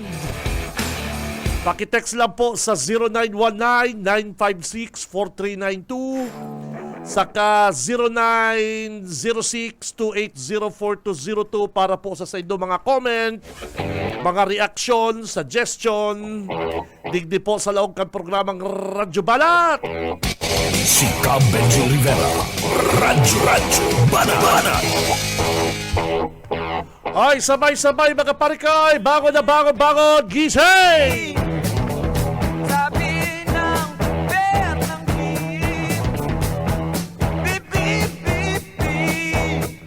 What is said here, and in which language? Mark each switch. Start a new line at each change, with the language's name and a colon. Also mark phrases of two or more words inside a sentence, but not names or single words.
Bikol: Pakitext lang po sa 0919-956-4392 saka 0906-280-4202 para po sa inyong mga comment, mga reaction, suggestion, digdi po sa laong kan programang Radyo Banat.
Filipino: Si Benji Rivera, Radyo Banat. Ay, sabay-sabay mga parikay, bangon na bangon, gising! Sabi ng bear ng beep, beep, beep, beep, beep.